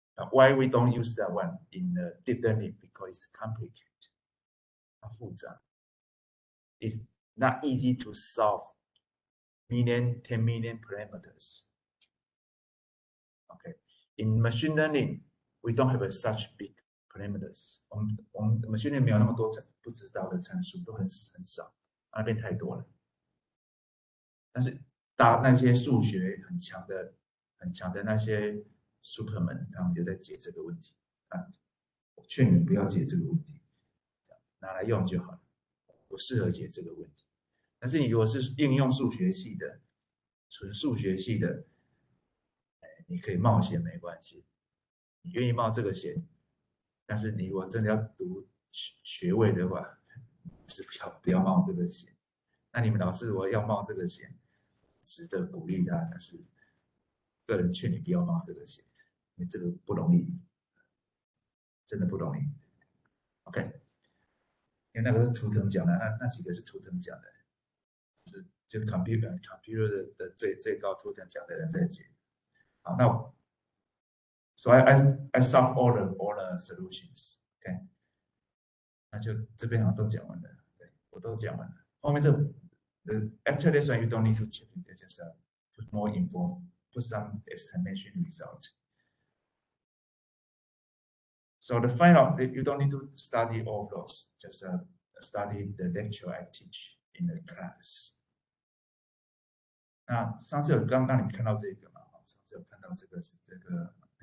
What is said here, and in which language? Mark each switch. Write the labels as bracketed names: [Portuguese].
[English] Why we don't use that one in the deep learning? Because it's complicated. It's not easy to solve 10 million parameters. Okay, in machine learning, we don't have such big parameters. [Chinese] 我们 machine learning 没有那么多不知道的参数，都很少，那边太多了。但是那些数学很强的那些 superman， 他们就在解这个问题。我劝你不要解这个问题，拿来用就好了，不适合解这个问题。但是你如果是应用数学系的，纯数学系的，你可以冒险没关系，你愿意冒这个险。但是你如果真的要读学位的话，是不要冒这个险。那你们老师如果要冒这个险，值得鼓励他，但是个人劝你不要冒这个险，因为这个不容易，真的不容易。 OK， 因为那个是图腾讲的，那几个是图腾讲的，就是 computer 的最高图腾讲的人在解。好，那 [English] So I solve all the solutions. [Chinese] OK， 那就这边好像都讲完了，对，我都讲完了。后面 [English] after this one you don't need to check it, just put more info, put some exclamation result. So the final, you don't need to study all of those, just study the lecture I teach in the class. [Chinese] 那上次有刚让你看到这个嘛？上次有看到这个是这个。